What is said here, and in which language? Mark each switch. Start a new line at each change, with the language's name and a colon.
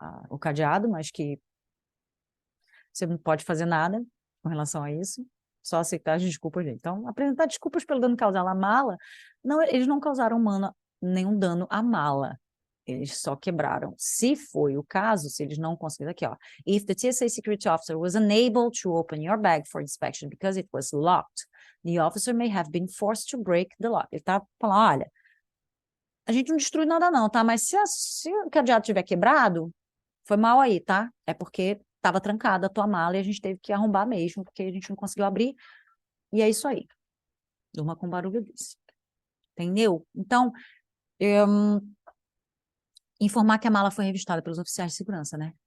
Portuguese: O cadeado, mas que você não pode fazer nada com relação a isso. Só aceitar as desculpas dele. Então, apresentar desculpas pelo dano causado à mala, não, eles não causaram nenhum dano à mala. Eles só quebraram. Se foi o caso, se eles não conseguiram, aqui, ó.
English: If the TSA security officer was unable to open your bag for inspection because it was locked, the officer may have been forced to break the lock.
Portuguese: Ele tá falando, olha, a gente não destruiu nada não, tá? Mas se o cadeado tiver quebrado, foi mal aí, tá? É porque estava trancada a tua mala e a gente teve que arrombar mesmo, porque a gente não conseguiu abrir. E é isso aí. Durma com barulho desse. Entendeu? Então, informar que a mala foi revistada pelos oficiais de segurança, né?